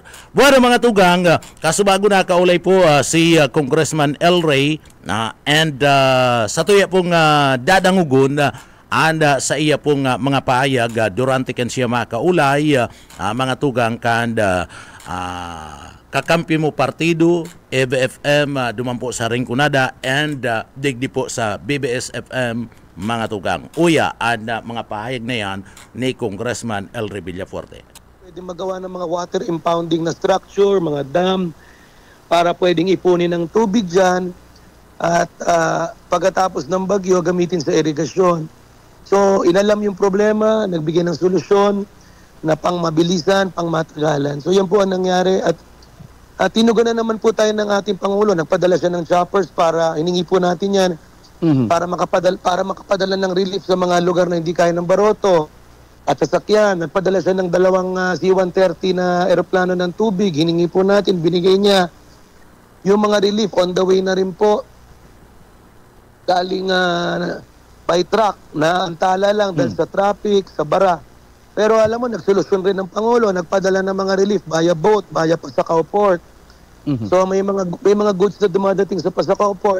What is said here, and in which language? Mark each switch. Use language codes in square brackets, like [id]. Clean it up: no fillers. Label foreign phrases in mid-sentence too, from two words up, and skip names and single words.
[bik] Bueno mga tugang, kasubago na kaulay po si Congressman Elre and sa tuya pong dadangugon anda sa iya pong mga pahayag durante kan siya makaulay mga tugang kan kakampi mo partido, EBFM, dumampo sa Rinconada, and digdi po sa BBS-FM, mga tugang. Uya, mga pahayag na yan ni Congressman Elre Villafuerte. [tl] Pwede magawa ng mga water impounding na structure, mga dam, para pwedeng ipunin ng tubig dyan, at pagkatapos ng bagyo, gamitin sa irigasyon. So, inalam yung problema, nagbigay ng solusyon na pang mabilisan, pang matagalan. So, yan po ang nangyari at tinugan na naman po tayo ng ating Pangulo. Nagpadala siya ng choppers para hiningi po natin yan para makapadala ng relief sa mga lugar na hindi kaya ng baroto at sasakyan. Nagpadala siya ng 2 C-130 na eroplano ng tubig. Hiningi po natin, binigay niya. Yung mga relief [en] on the way [tl] na rin po galing by truck na antala lang dahil sa traffic, sa bara. Pero alam mo, nagsolusyon rin ng Pangulo, nagpadala ng mga relief [en] via boat, [tl] via Pasacao Port. So may mga goods na dumadating sa Pasacao Port.